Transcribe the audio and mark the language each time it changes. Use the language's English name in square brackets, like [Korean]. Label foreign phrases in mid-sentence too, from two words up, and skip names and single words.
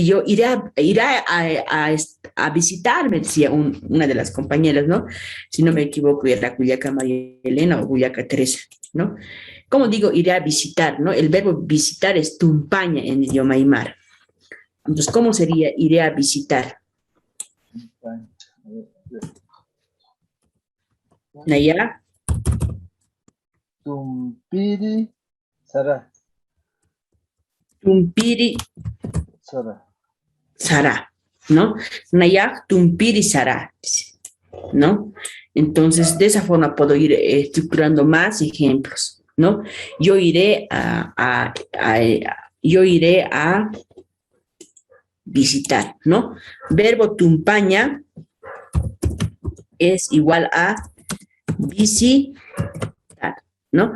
[Spanish] Yo a visitarme, decía una de las compañeras, ¿no? Si no me equivoco, era Cuyaca María Elena o Cuyaca Teresa, ¿no? ¿Cómo digo iré a visitar, no? El verbo visitar es tumpaña en idioma aymara. Entonces, ¿cómo sería iré a visitar? [Aymara] Naya. Tumpiri Sara. Tumpiri Sara. Sara, ¿no? Naya Tumpiri Sara, [Spanish] ¿no? Entonces, de esa forma puedo ir estructurando más ejemplos, ¿no? Yo iré yo iré a visitar, ¿no? Verbo tumpaña es igual a visitar, ¿no?